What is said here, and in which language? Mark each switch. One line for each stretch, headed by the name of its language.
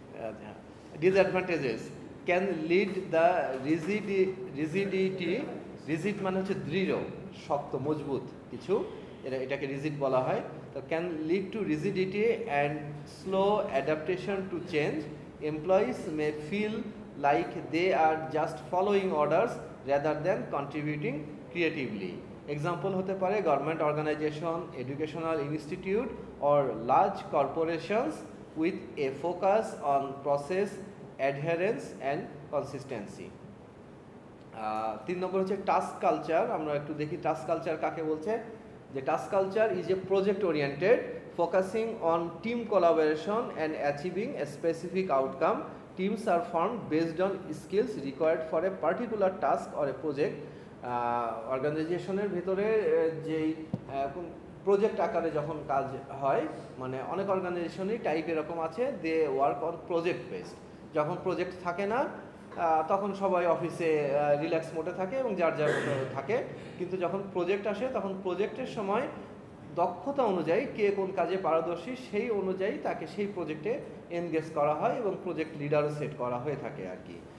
Bangla: আচ্ছা,
English: disadvantages can lead the rigidity,
Bangla: rigid মানে হচ্ছে দৃঢ়, শক্ত, মজবুত কিছু, এটাকে রিজিড বলা হয়।
English: তো can lead to rigidity and slow adaptation to change. Employees may feel like they are just following orders rather than contributing creatively. Example
Bangla: হতে পারে
English: Government organisation, educational institute or large corporations with a focus on process adherence and consistency.
Bangla: 3 নম্বর হচ্ছে task culture. আমরা একটু দেখি task culture কাকে বলছে।
English: যে task culture is a project oriented focusing on team collaboration and achieving a specific outcome. Teams are formed based on skills required for a particular task or a project.
Bangla: অর্গানাইজেশনের ভেতরে যেই project আকারে যখন কাজ হয়, মানে অনেক অর্গানাইজেশনই টাইপ এরকম আছে,
English: They work on project based.
Bangla: যখন প্রজেক্ট থাকে না তখন সবাই অফিসে রিল্যাক্স মোডে থাকে এবং যার যার মতো থাকে, কিন্তু যখন প্রজেক্ট আসে তখন প্রজেক্টের সময় দক্ষতা অনুযায়ী কে কোন কাজে পারদর্শী সেই অনুযায়ী তাকে সেই প্রজেক্টে এনগেজ করা হয় এবং প্রজেক্ট লিডারও সেট করা হয়ে থাকে আর কি।